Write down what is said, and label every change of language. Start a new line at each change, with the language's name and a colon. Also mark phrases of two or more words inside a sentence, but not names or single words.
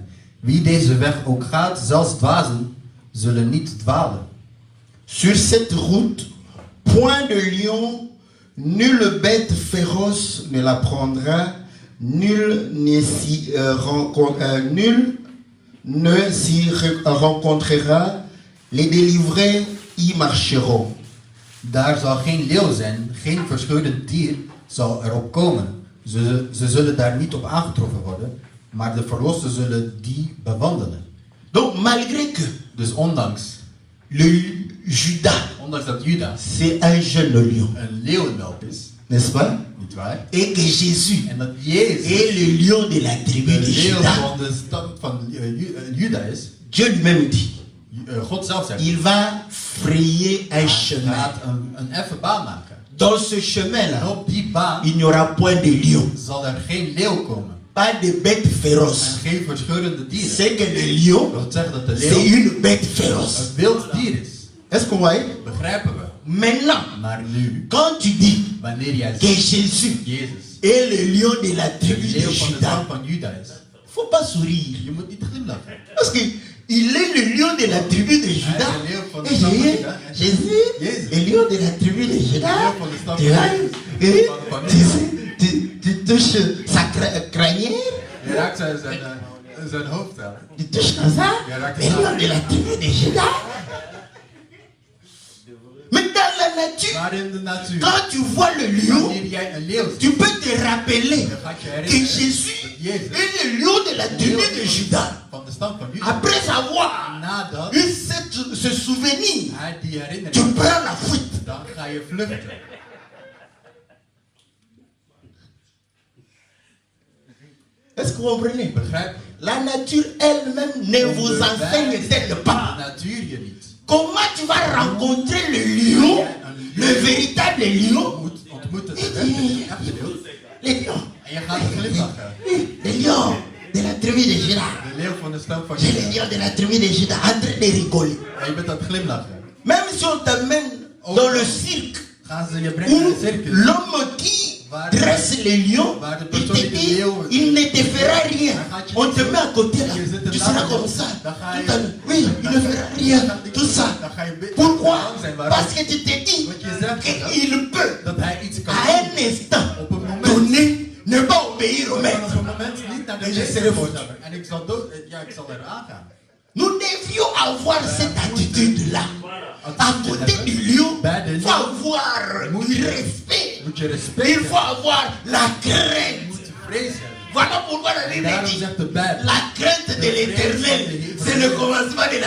Dutch: Wie deze weg ook gaat, zelfs dwazen, zullen niet dwalen.
French: Sur cette route, point de lion, nulle bête féroce ne la prendra, nul ne s'y rencontrera, les délivrés y marcheront.
Dutch: Daar zal geen leeuw zijn, geen verscheurend dier zal erop komen. Ze zullen daar niet op aangetroffen worden, maar de verlossen zullen die bewandelen.
French: Donc malgré que
Dutch: Dus ondanks ondanks dat Juda
French: c'est un jeune lion,
Dutch: een leeuwenwelp is,
French: n'est-ce pas?
Dutch: niet waar?
French: Et que Jésus
Dutch: En dat Jezus
French: est le lion de la tribu
Dutch: de de leeuw
French: Juda.
Dutch: van de stam van Juda is,
French: Dieu lui-même dit,
Dutch: God zelf zegt,
French: il va frayer un
Dutch: Hij
French: chemin.
Dutch: gaat een effen baan maken.
French: Dans ce chemin-là,
Dutch: En op die baan
French: il n'y aura point de lion,
Dutch: zal er geen leeuw komen.
French: pas de bêtes féroces.
Dutch: En geen verscheurende dieren.
French: C'est que le lion,
Dutch: Dat wil zeggen dat de
French: c'est
Dutch: leeuw
French: une bête féroce.
Dutch: een wild dier is.
French: Est-ce que vous voyez?
Dutch: Begrijpen we.
French: Maintenant,
Dutch: Maar nu,
French: quand tu dis
Dutch: wanneer jij
French: que
Dutch: zegt,
French: Jésus
Dutch: Jezus
French: est le lion de la
Dutch: de
French: tribu de
Dutch: leeuw van de stam
French: Juda,
Dutch: van Juda is,
French: faut pas sourire.
Dutch: je moet niet glimlachen.
French: Parce que il est le lion de la tribu de Juda.
Dutch: Hij is de leeuw van de
French: Et
Dutch: stam van
French: Jésus,
Dutch: Juda.
French: Jésus, le lion de la tribu de Juda. Le lion
Dutch: van de stam
French: Tu
Dutch: van
French: vois,
Dutch: Juda.
French: et
Dutch: Van
French: tu sais, tu touches sa crinière,
Dutch: Je raakt zijn hoofd aan.
French: tu touches comme ça,
Dutch: Ja, raakt
French: le
Dutch: het aan.
French: lion de la tribu de Juda. Mais dans la nature,
Dutch: Maar in de natuur,
French: quand tu vois le lion,
Dutch: wanneer jij een leeuw ziet,
French: tu peux te rappeler
Dutch: dan gaat je
French: que
Dutch: herinneren
French: Jésus
Dutch: dat Jezus
French: est le lion de la tribu de Juda.
Dutch: van de stam van Juda,
French: Après avoir
Dutch: nadat
French: eu ce souvenir,
Dutch: hij die
French: tu
Dutch: herinnering,
French: prends la fuite.
Dutch: dan ga je vluchten.
French: Est-ce que vous comprenez?
Dutch: Begrijp je?
French: La nature elle-même ne vous enseigne-t-elle
Dutch: De
French: pas?
Dutch: natuur je niet.
French: Comment tu vas rencontrer le lion, le véritable
Dutch: Je
French: lion?
Dutch: moet ontmoeten de echte leeuw.
French: Le lion.
Dutch: En je gaat glimlachen.
French: Le lion de la tribu de Juda.
Dutch: De leeuw van de stam van
French: C'est le
Dutch: Juda.
French: lion de la tribu de Juda en train de rigoler.
Dutch: En je bent aan het glimlachen.
French: Même si on t'amène dans le cirque
Dutch: Gaan ze je brengen naar
French: où
Dutch: de circus.
French: l'homme qui dresse les lions, il te dit, il ne te fera rien. On te met à côté là, tu seras comme ça. Tout à l'heure. Oui, il ne fera rien. Tout ça. Pourquoi? Parce que tu te dis qu'il peut,
Dutch: Dat hij iets kan
French: à
Dutch: doen.
French: un instant
Dutch: Op een moment.
French: donné, ne pas obéir au
Dutch: En op
French: maître.
Dutch: een moment niet naar de En je meester
French: serai
Dutch: gehoord
French: foutu.
Dutch: hebben. En ik zal dood, ja, ik zal er aangaan.
French: Nous devions avoir cette attitude-là. À côté du lion, il faut avoir du respect.
Dutch: Moet je respect
French: Il
Dutch: hebben.
French: faut avoir la
Dutch: Je
French: crainte.
Dutch: moet vrees hebben.
French: Voilà pourquoi la
Dutch: En
French: Bible
Dutch: daarom
French: dit
Dutch: zegt de Bijbel.
French: la crainte de l'éternel, c'est le commencement de la